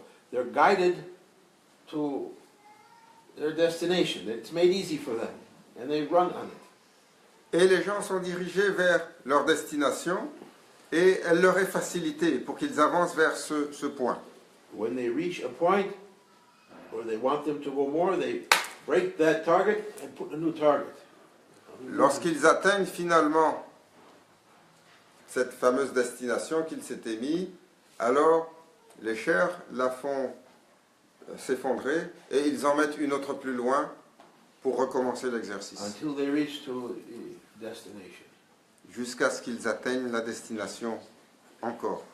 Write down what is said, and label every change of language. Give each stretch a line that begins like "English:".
English: They're guided to their destination. It's made easy for them, and they run on it.
French: Et les gens sont dirigés vers leur destination et elle leur est facilitée pour qu'ils avancent vers ce point.
English: When they reach a point where they want them to go more, they break that target and put a new target.
French: Lorsqu'ils atteignent finalement cette fameuse destination qu'ils s'étaient mis, alors les chairs la font s'effondrer et ils en mettent une autre plus loin pour recommencer l'exercice.
English: Until they reach to the destination.
French: Jusqu'à ce qu'ils atteignent la destination encore.